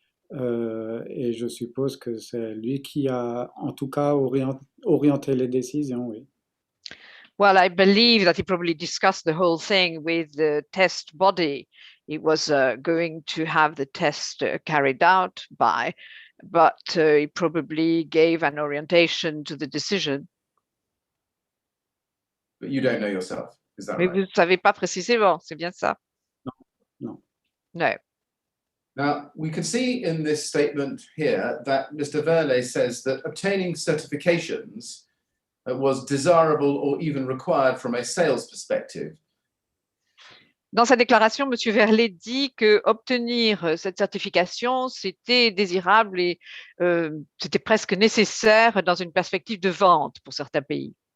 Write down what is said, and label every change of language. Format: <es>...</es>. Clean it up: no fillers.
<fr>Et je suppose que c'est lui qui a en tout cas orienté les décisions, oui.</fr> <en>Well, I believe that he probably discussed the whole thing with the test body he was going to have the test carried out by, but he probably gave an orientation to the decision. But you don't know yourself, is that</en> <fr>Mais</fr> <en>right?</en> <fr>vous ne savez pas précisément, c'est bien ça? Non.</fr> <en>No. Now, we can see in this statement here that Mr. Velle says that obtaining certifications was desirable or even required from a sales perspective.</en> <fr>Dans sa déclaration, M. Velle dit que obtenir cette certification, c'était désirable et c'était presque nécessaire dans une perspective de vente pour certains pays.</fr>